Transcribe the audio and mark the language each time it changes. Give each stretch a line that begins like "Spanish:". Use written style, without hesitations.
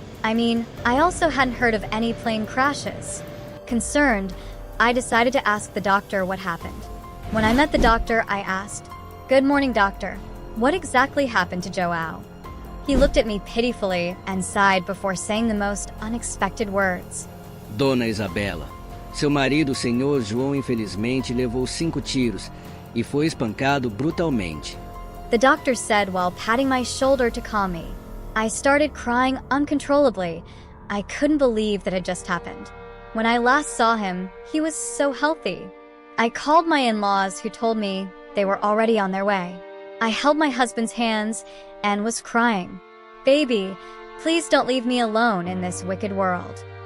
English: I mean, I also hadn't heard of any plane crashes. Concerned, I decided to ask the doctor what happened. When I met the doctor, I asked, "Good morning, doctor. What exactly happened to João?" He looked at me pitifully and sighed before saying the most unexpected words.
Portuguese: Dona Isabella, seu marido, o senhor João, infelizmente levou 5 tiros e foi espancado brutalmente.
English: The doctor said while patting my shoulder to calm me. I started crying uncontrollably. I couldn't believe that had just happened. When I last saw him, he was so healthy. I called my in-laws, who told me they were already on their way. I held my husband's hands and was crying. "Baby, please don't leave me alone in this wicked world.